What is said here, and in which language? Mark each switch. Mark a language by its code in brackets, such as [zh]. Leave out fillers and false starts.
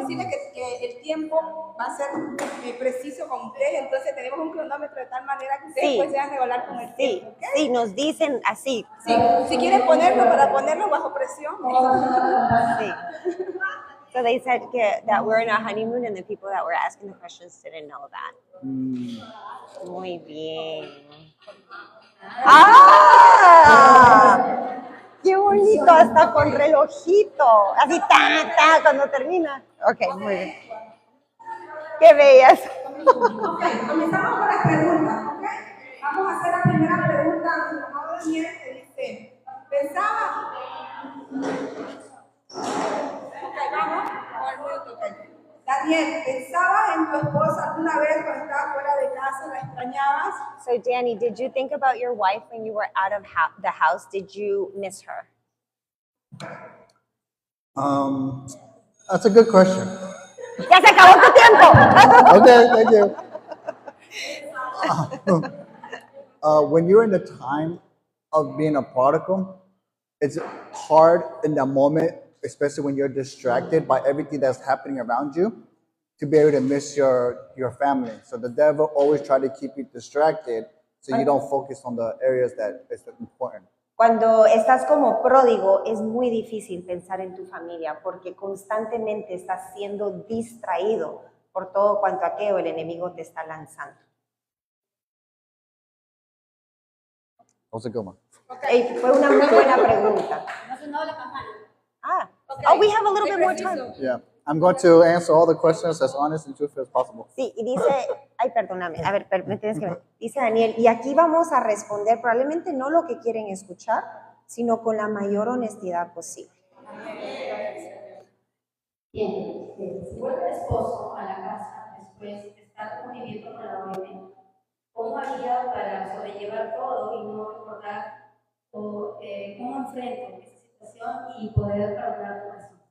[es] decirle que el tiempo va a ser preciso con ustedes, entonces tenemos un cronómetro de tal manera que ustedes Sí. puedan regular con el Sí, tiempo. ¿Ok? sí, nos dicen así. Sí, si quieren ponerlo para ponerlo bajo presión. Sí. [en] So they said that we're in a honeymoon and the people that were asking the questions didn't know that. [es] Muy bien. ¡Ah! ¡Qué bonito! Hasta con relojito. Así, cuando termina. Ok, muy bien. ¡Qué bellas! Ok, comenzamos con las preguntas, ¿ok? Vamos a hacer la primera pregunta a nuestro amado Daniel que dice, ¿pensaba? Ok, vamos, por el minuto, ok. Daniel, ¿pensabas en tu esposa alguna vez cuando estabas fuera de casa? ¿La extrañabas? [en] So Danny, did you think about your wife when you were out of the house? Did you miss her? That's a good question. [es] ¡Ya se acabó tu tiempo! [en] Okay, thank you. When you're in the time of being a prodigal, it's hard in that moment, especially when you're distracted by everything that's happening around you, to be able to miss your family. So the devil always tries to keep you distracted so you don't focus on the areas that is important. [es] Cuando estás como pródigo, es muy difícil pensar en tu familia porque constantemente estás siendo distraído por todo cuanto aquello el enemigo te está lanzando. [en] That was a good one. [es] Ey, fue una muy buena pregunta. No sonó la campana. Ah, Ok, [en] oh, we have a little [es] muy [en] bit more [es] preciso. [en] time. Yeah, I'm going to answer all the questions as honest and truthful as possible. [es] Sí, y dice, ay, perdóname, a ver, me tienes que ver. Dice Daniel, y aquí vamos a responder probablemente no lo que quieren escuchar, sino con la mayor honestidad posible. Bien, si vuelve el esposo a la casa después de estar conviviendo con la OM, ¿cómo haría para sobrellevar todo y no recordar cómo enfrento esa situación y poder perdonar por eso?